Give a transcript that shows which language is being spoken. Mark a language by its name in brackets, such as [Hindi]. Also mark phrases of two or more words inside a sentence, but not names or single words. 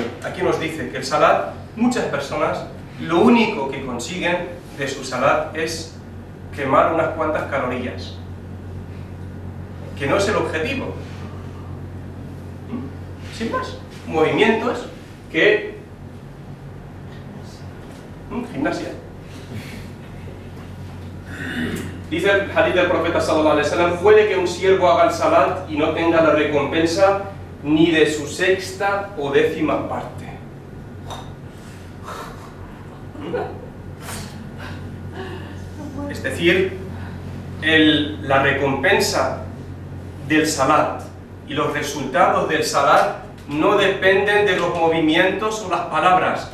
[Spanish] Aquí nos dice que el salat, muchas personas, lo único que consiguen de su salat es quemar unas cuantas calorías, que no es el objetivo. Sin más, movimientos que... gimnasia. Dice el hadith del profeta [Arabic] صلى الله عليه وسلم: [Spanish] puede que un siervo haga el salat y no tenga la recompensa ni de su sexta o décima parte. Es decir, la recompensa del salat y los resultados del salat no dependen de los movimientos o las palabras.